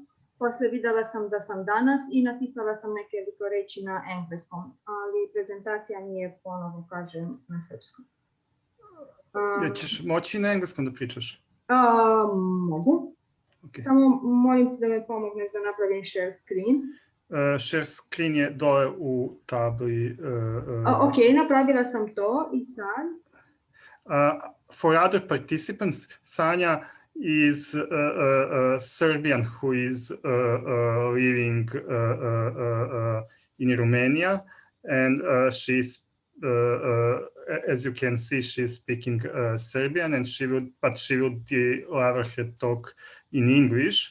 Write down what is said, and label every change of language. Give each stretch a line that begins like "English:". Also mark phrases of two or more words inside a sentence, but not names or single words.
Serbian: Posle videla sam da sam danas i napisala sam neke reči na engleskom, ali prezentacija mi je ponovo, kažem, na srpskom. Ćeš moći na engleskom da pričaš? Mogu. Samo molim da me pomogneš da napravim
English: share screen.
Serbian: Share screen je dole u tabli. Ok, napravila sam to i sad.
English: For other participants, Sanja is Serbian who is living in Romania, and she's as you can see, she's speaking Serbian, and she will deliver her talk in English.